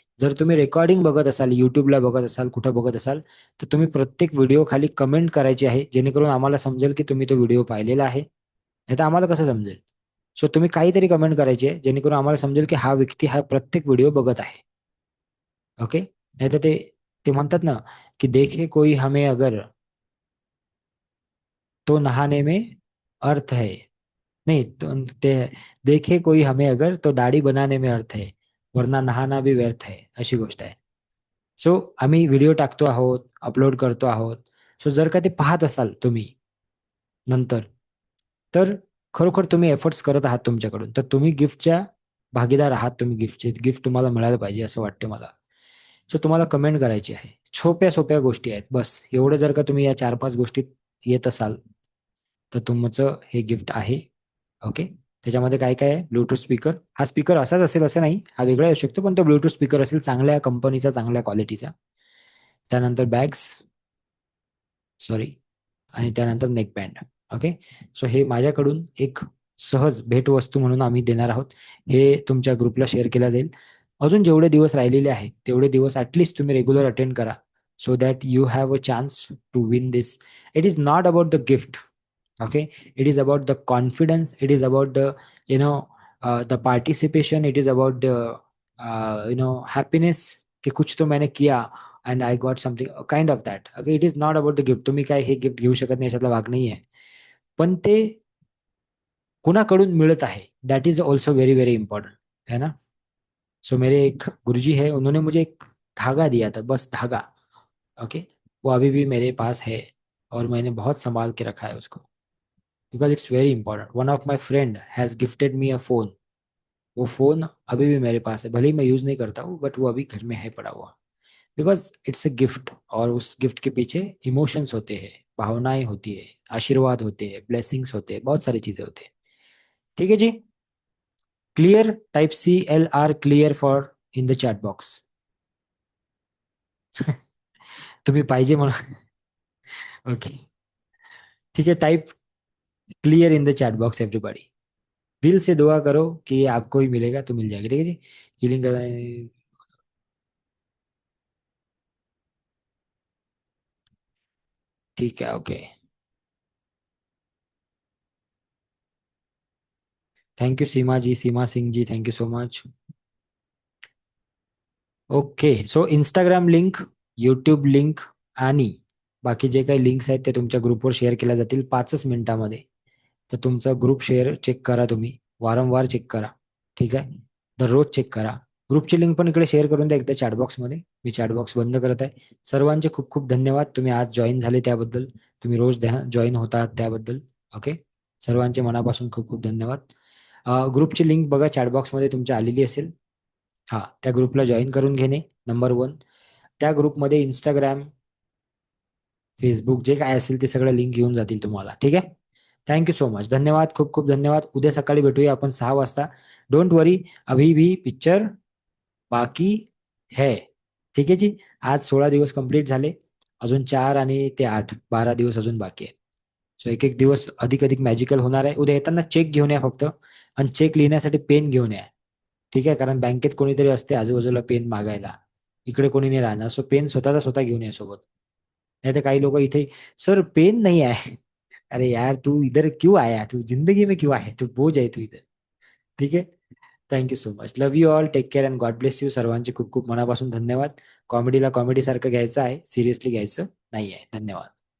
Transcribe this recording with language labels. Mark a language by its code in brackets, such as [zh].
[mr] जर तुम्ही रेकॉर्डिंग बघत असाल, युट्यूबला बघत असाल, कुठं बघत असाल तर तुम्ही प्रत्येक व्हिडिओ खाली कमेंट करायची आहे जेणेकरून आम्हाला समजेल की तुम्ही तो व्हिडिओ पाहिलेला आहे. नाही तर आम्हाला कसं समजेल? सो तुम्ही काहीतरी कमेंट करायची आहे जेणेकरून आम्हाला समजेल की हा व्यक्ती हा प्रत्येक व्हिडिओ बघत आहे. [en] Okay. [hi] नाही तर ते ते म्हणतात ना की देखे कोई हमें अगर तो नहाने में अर्थ है. नहीं तो ते देखे कोई हमें अगर तो दाढी बनाने में अर्थ है वरना नहाना भी व्यर्थ है अशी गोष्ट आहे. [mr] सो आम्ही व्हिडिओ टाकतो आहोत, अपलोड करतो आहोत. सो जर का ते पाहत असाल तुम्ही नंतर तर खरोखर तुम्ही एफर्ट्स करत आहात तुमच्याकडून तर तुम्ही गिफ्टच्या भागीदार आहात. तुम्ही गिफ्ट तुम्हाला मिळायला पाहिजे असं वाटते मला. सो तुम्हाला कमेंट करायची आहे. सोप्या सोप्या गोष्टी आहेत. बस एवढं जर का तुम्ही या 4-5 गोष्टीत येत असाल तर तुमचं हे गिफ्ट आहे. ओके. त्याच्यामध्ये काय काय आहे? Bluetooth speaker. हा स्पीकर असाच असेल असं नाही, हा वेगळा असू शकतो पण तो ब्लूटूथ स्पीकर असेल चांगल्या कंपनीचा, चांगल्या क्वालिटीचा. त्यानंतर बॅग्स, सॉरी, आणि त्यानंतर नेक बँड. ओके. सो हे माझ्याकडून एक सहज भेटवस्तू म्हणून आम्ही देणार आहोत. हे तुमच्या ग्रुपला शेअर केला जाईल. अजून जेवढे दिवस राहिलेले आहेत तेवढे दिवस ऍटलीस्ट तुम्ही रेग्युलर अटेंड करा [en] So that you have a chance to win this. It is not about the gift. Okay, it is about the confidence, it is about the you know the participation, it is about the happiness [hi] कि कुछ तो मैंने किया [en] and I got something kind of that. Okay, it is not about the gift. [mr] तुम्ही काय हे gift घेऊ शकत नाही याच्यातला भाग नाही आहे. पण ते कुणाकडून मिळत आहे [en] that is also very very important है [mr] ना. [hi] सो मेरे एक गुरुजी है, उन्होंने मुझे एक धागा दिया था, बस धागा. ओके. वो अभी भी मेरे पास है और मैंने बहुत संभाल के रखा है उसको [en] Because it's very important. One of my friend has gifted me a phone. [hi] वो फोन अभी भी मेरे पास है, भले ही मैं यूज नहीं करता हूँ बट वो अभी घर में है पड़ा हुआ बिकॉज इट्स अ गिफ्ट. और उस गिफ्ट के पीछे इमोशंस होते हैं, भावनाएं होती है, आशीर्वाद होते हैं, ब्लेसिंग्स होते हैं, बहुत सारी चीजें होती है. ठीक है जी. Clear. [en] Type CLR clear for in the chat box. [mr] तुम्ही पाहिजे म्हणून. ओके. ठीक है. [en] Type clear in the chat box everybody. [hi] दिल से दुआ करो कि आपको ही मिलेगा तो मिल जाएगा. ठीक है जी. हीलिंग कर. ठीक है. Okay. [en] Thank you Seema ji, Seema Singh ji, thank you so much. Okay. [mr] So Instagram link, YouTube link आणि बाकी जे काही लिंक्स आहेत ते तुमच्या ग्रुपवर शेअर केल्या जातील 5च मिनिटामध्ये. तर तुमचा ग्रुप शेअर चेक करा तुम्ही, वारंवार चेक करा. ठीक आहे. दररोज चेक करा. ग्रुपची लिंक पण इकडे शेअर करून द्या एकदा चॅटबॉक्समध्ये. मी चॅटबॉक्स बंद करत आहे. सर्वांचे खूप खूप धन्यवाद. तुम्ही आज जॉईन झाले त्याबद्दल, तुम्ही रोज जॉईन होतात त्याबद्दल. ओके. सर्वांचे मनापासून खूप खूप धन्यवाद. ग्रुपची लिंक बघा चॅटबॉक्समध्ये तुमच्या आलेली असेल. हा, त्या ग्रुपला जॉईन करून घेणे नंबर 1. त्या ग्रुपमध्ये इंस्टाग्राम, फेसबुक जे काय असेल ते सगळं लिंक घेऊन जातील तुम्हाला. ठीक आहे. Thank you so much. धन्यवाद. खूप खूप धन्यवाद. उद्या सकाळी भेटूया आपण 6 वाजता. [en] don't worry, [hi] अभी भी पिक्चर बाकी है. [mr] ठीक आहे जी. आज 16 दिवस कंप्लीट झाले. अजून 4 आणि ते 8, 12 दिवस अजून बाकी आहे. सो एक एक दिवस अधिक अधिक मॅजिकल होणार आहे. उद्या येताना चेक घेऊन या फक्त. आणि चेक लिहिण्यासाठी पेन घेऊन या. ठीक आहे. कारण बँकेत कोणीतरी असते आजूबाजूला पेन मागायला. इकडे कोणी नाही राहणार. सो पेन स्वतःचा स्वतः घेऊन या सोबत. [hi] नहीं तो कई लोग इथे, सर पेन नहीं है. अरे यार तू इधर क्यों आया, तू जिंदगी में क्यों आया, तू बोझ आहे तू इधर. [en] ठीक आहे. Thank you so much. Love you all. Take care and God bless you. [mr] सर्वांचे खूप खूप मनापासून धन्यवाद. कॉमेडीला कॉमेडी सारखं घ्यायचं आहे, सिरियसली घ्यायचं नाही आहे. धन्यवाद.